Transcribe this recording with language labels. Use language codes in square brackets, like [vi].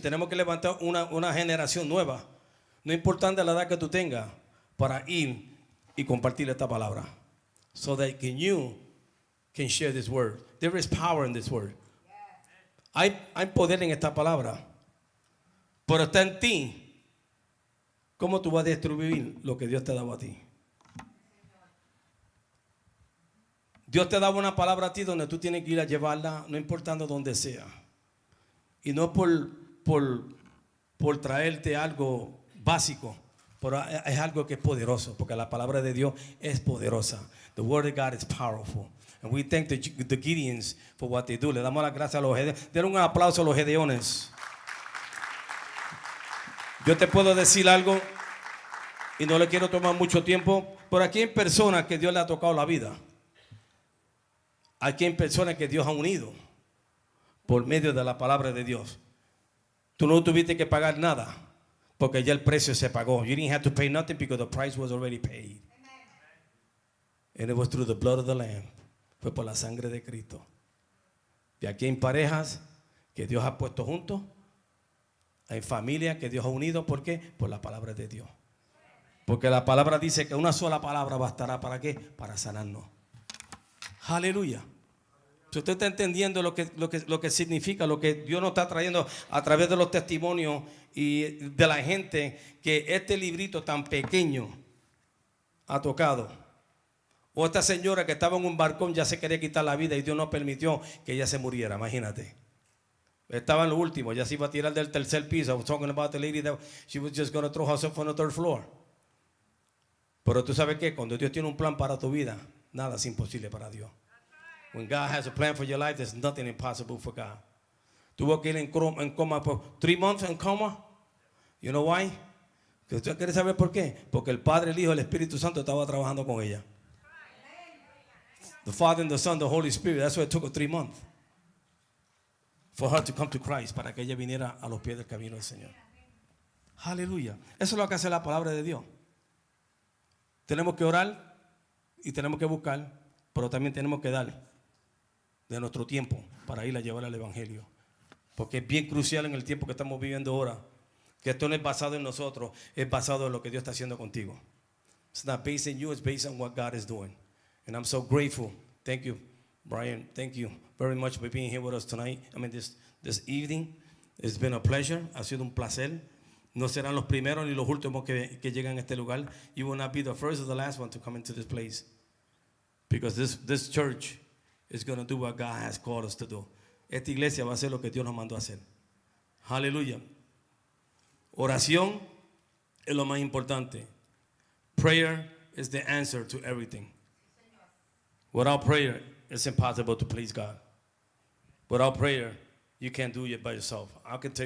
[es] Tenemos que levantar una generación nueva. No importante la edad que tú tengas, para ir y compartir esta palabra. [en] So that you can share this word. There is power in this word. [es] Hay poder en esta palabra. Pero está en ti. ¿Cómo tú vas a distribuir lo que Dios te ha dado a ti? Dios te da una palabra a ti donde tú tienes que ir a llevarla, no importando dónde sea. Y no por traerte algo básico, pero es algo que es poderoso, porque la palabra de Dios es poderosa. [en] The word of God is powerful. And we thank the Gideons for what they do. [es] Le damos las gracias a los Gedeones. Den un aplauso a los Gedeones. Yo te puedo decir algo y no le quiero tomar mucho tiempo, pero aquí hay personas que Dios le ha tocado la vida. Aquí hay personas que Dios ha unido por medio de la palabra de Dios. Tú no tuviste que pagar nada porque ya el precio se pagó. [en] You didn't have to pay nothing because the price was already paid. And it was through the blood of the Lamb. [es] Fue por la sangre de Cristo. Y aquí hay parejas que Dios ha puesto juntos. Hay familias que Dios ha unido. ¿Por qué? Por la palabra de Dios. Porque la palabra dice que una sola palabra bastará. ¿Para qué? Para sanarnos. Aleluya. Si usted está entendiendo lo que significa, lo que Dios nos está trayendo a través de los testimonios y de la gente, que este librito tan pequeño ha tocado. O esta señora que estaba en un barcón ya se quería quitar la vida y Dios no permitió que ella se muriera. Imagínate. Estaba en lo último, ya se iba a tirar del tercer piso. [en] I was talking about the lady that she was just going to throw herself on the third floor. [es] Pero tú sabes que cuando Dios tiene un plan para tu vida, nada es imposible para Dios. [en] When God has a plan for your life, there's nothing impossible for God. [es] Tuvo que ir en coma por 3 months en coma. [en] You know why? [es] ¿Usted quiere saber por qué? Porque el Padre, el Hijo, el Espíritu Santo estaba trabajando con ella. [en] The Father and the Son, the Holy Spirit. That's why it took her 3 months for her to come to Christ, [es] para que ella viniera a los pies del camino del Señor. Aleluya. Eso es lo que hace la palabra de Dios. Tenemos que orar y tenemos que buscar, pero también tenemos que dar de nuestro tiempo para ir a llevar el Evangelio. Porque es bien crucial en el tiempo que estamos viviendo ahora, que esto no es basado en nosotros, es basado en lo que Dios está haciendo contigo. [en] It's not based on you, it's based on what God is doing. And I'm so grateful. Thank you, Brian. Thank you very much for being here with us tonight. I mean, this evening. It's been a pleasure. [es] Ha sido un placer. No serán los primeros ni los últimos que llegan a este lugar. [en] You will not be the first or the last one to come into this place. Because this church is going to do what God has called us to do. [es] Esta iglesia va a hacer lo que Dios nos mandó a hacer. Aleluya. Oración es lo más importante. [en] Prayer is the answer to everything. Without prayer, it's impossible to please God. Without prayer, you can't do it by yourself. I can tell you